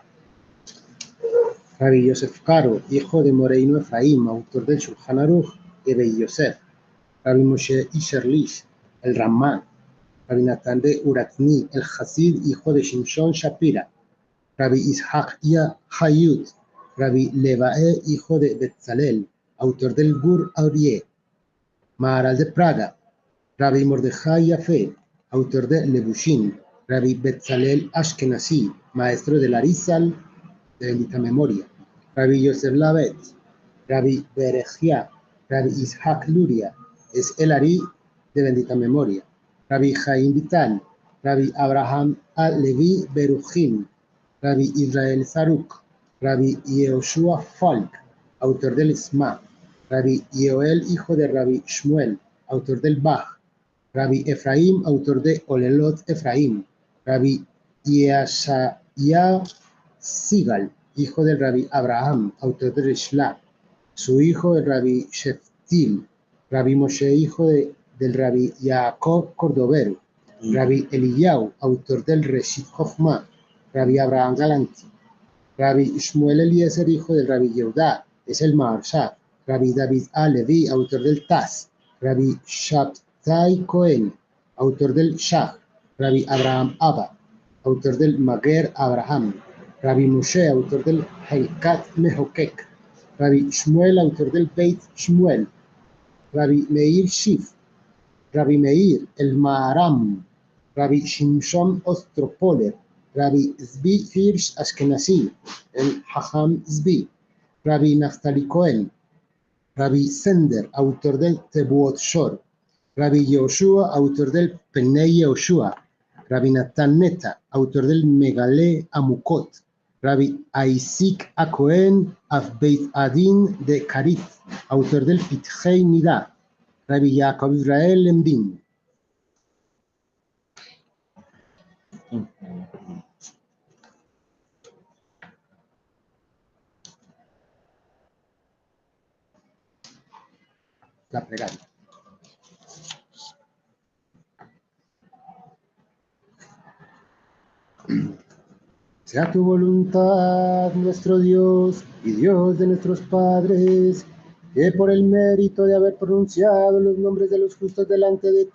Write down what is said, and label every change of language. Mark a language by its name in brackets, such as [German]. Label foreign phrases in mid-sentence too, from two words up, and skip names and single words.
[Spanish] Rabbi Yosef Karo, hijo de Moreino Efraín, autor del Shulchan Aruch, y Rabbi Yosef. Rabbi Moshe Isherlish, el Ramá. Rabbi Natán de Uratni, el Hasid, hijo de Shimshon Shapira. Rabbi Ishaq Hayut, Rabbi Levae, hijo de Betzalel, autor del Gur Aurié. Maharal de Praga, Rabbi Mordejai Yafé, autor de Lebushin. Rabbi Betzalel Ashkenazi, maestro del Arizal, de bendita memoria. Rabbi Yosef Lavet, Rabbi Berejia, Rabbi Ishaq Luria, es el Ari, de bendita memoria. Rabbi Chaim Vital, Rabbi Abraham Levi Beruchim, Rabbi Israel Zaruk, Rabbi Yehoshua Falk, autor del Isma. Rabbi Yoel, hijo de Rabbi Shmuel, autor del Bach. Rabbi Efraim, autor de Olelot Efraim. Rabbi Yeshaya Sigal, hijo del Rabbi Abraham, autor de Rishla. Su hijo el Rabbi Sheftil. Rabbi Moshe, hijo del Rabbi Jacob Cordovero. Rabbi Eliyahu, autor del Reshit Chochmah. Rabbi Abraham Galanti, Rabbi Shmuel Eliezer, hijo del Rabbi Yehudá, es el Maharsha, Rabbi David Alevi, autor del Taz, Rabbi Shabtai Cohen, autor del Shah, Rabbi Abraham Abba, autor del Mager Abraham, Rabbi Moshe, autor del Helkat Mehokek, Rabbi Shmuel, autor del Beit Shmuel, Rabbi Meir Shif, Rabbi Meir el Maharam, Rabbi Shimshon Ostropoler, Rabbi Zvi Hirsch Ashkenazi, el Hacham Zvi, Rabbi Naftali Cohen, Rabbi Sender, autor del Tebuot Shor, Rabbi Yehoshua, autor del Penei Yehoshua, Rabbi Natan Neta, autor del Megale Amukot, Rabbi Aisik Akohen Beit Adin de Karif, autor del Pitchei Nida, Rabbi Yaakov Israel Lembin. La plegaria. Sea tu voluntad, nuestro Dios y Dios de nuestros padres, que por el mérito de haber pronunciado los nombres de los justos delante de